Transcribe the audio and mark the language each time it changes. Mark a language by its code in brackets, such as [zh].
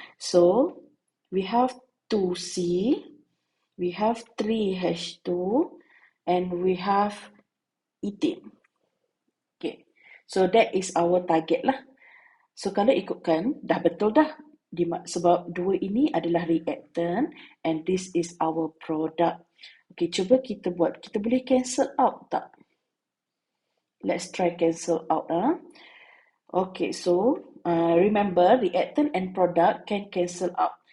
[en] So, we have 2C, we have 3H2, and we have ethane. Okay, so that is our target lah. [ms] So, kalau ikutkan, dah betul dah. Sebab dua ini adalah [en] reactant and this is our product. [ms] Okay, cuba kita buat. Kita boleh cancel out tak? [en] Let's try cancel out. Okay, so remember reactant and product can cancel out.